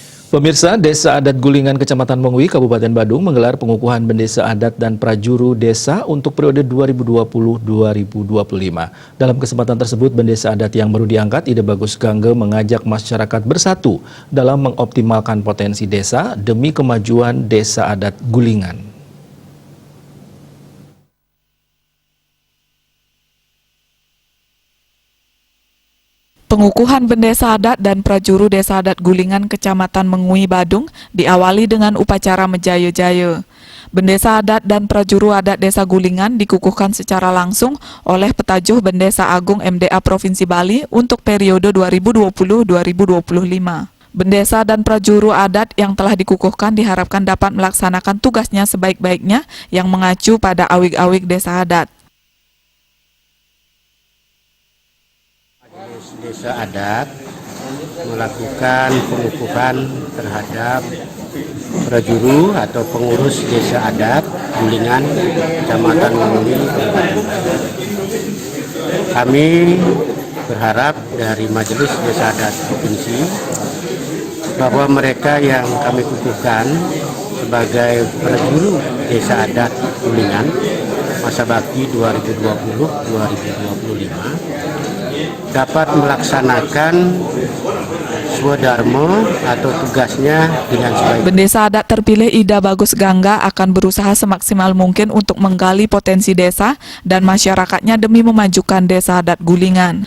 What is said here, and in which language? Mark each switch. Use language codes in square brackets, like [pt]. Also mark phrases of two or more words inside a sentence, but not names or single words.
[id] Pemirsa, Desa Adat Gulingan, Kecamatan Mengwi, Kabupaten Badung menggelar pengukuhan bendesa adat dan prajuru desa untuk periode 2020-2025. Dalam kesempatan tersebut, bendesa adat yang baru diangkat, Ida Bagus Gangge, mengajak masyarakat bersatu dalam mengoptimalkan potensi desa demi kemajuan Desa Adat Gulingan. Pengukuhan bendesa adat dan prajuru Desa Adat Gulingan, Kecamatan Mengwi, Badung diawali dengan upacara Mejayo-Jayo. Bendesa adat dan prajuru adat Desa Gulingan dikukuhkan secara langsung oleh Petajuh Bendesa Agung MDA Provinsi Bali untuk periode 2020-2025. Bendesa dan prajuru adat yang telah dikukuhkan diharapkan dapat melaksanakan tugasnya sebaik-baiknya yang mengacu pada awik-awik desa adat. Desa adat melakukan pengukuhan terhadap prajuru atau pengurus desa adat Gulingan, Kecamatan Mengwi. Kami berharap dari Majelis Desa Adat Provinsi bahwa mereka yang kami kukuhkan sebagai prajuru desa adat Gulingan masa bakti 2020-2025 dapat melaksanakan swadharma atau tugasnya dengan sebaik. Bendesa adat terpilih Ida Bagus Gangga akan berusaha semaksimal mungkin untuk menggali potensi desa dan masyarakatnya demi memajukan Desa Adat Gulingan.